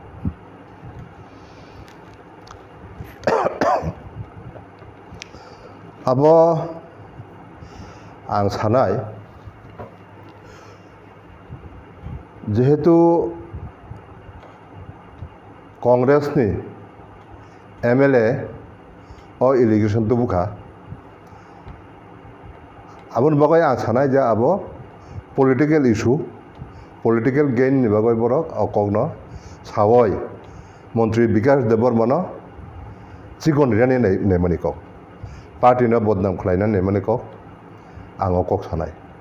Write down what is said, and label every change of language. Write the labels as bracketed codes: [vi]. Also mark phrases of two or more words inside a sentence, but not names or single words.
[trp] আবো আং সানাই যেহেতু কংগ্রেসনি MLA ও ইলিগেশন তো বুখা Abun bagai asana ja abo [en] political issue, political gain [trp] ni bagai borok okogno sawoi Montri Bikas Debor mano cikon riani ne maniko party na bodnam khlaina ne maniko ang okok sanai